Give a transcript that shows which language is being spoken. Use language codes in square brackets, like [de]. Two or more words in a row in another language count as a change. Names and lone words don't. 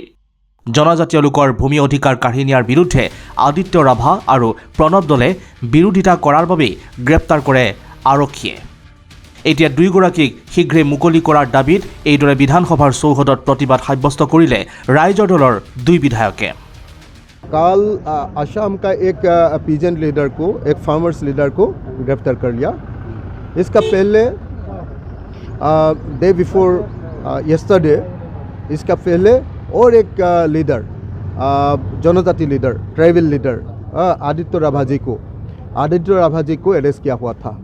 [as] জনজাতীয় লোকৰ ভূমি অধিকাৰ কাঢ়ি নিয়াৰ বিৰুদ্ধে আদিত্য ৰাভা আৰু প্ৰণৱ দলে বিৰোধিতা কৰাৰ বাবেই গ্ৰেপ্তাৰ কৰে আৰক্ষীয়ে। এতিয়া দুয়োগৰাকীক শীঘ্ৰে মুকলি কৰাৰ দাবীত এইদৰে বিধানসভাৰ চৌহদত প্ৰতিবাদ সাব্যস্ত কৰিলে ৰাইজৰ দলৰ দুই বিধায়কে। [hi] कल असम का एक [en] peasant leader [hi] को, एक [en] farmers leader [hi] को गिरफ्तार कर लिया। इसका पहले [en] day before yesterday [hi] इसका पहले और एक लीडर, जनजाति लीडर, [en] tribal leader [hi] आदित्य राभा जी को अरेस्ट किया हुआ था।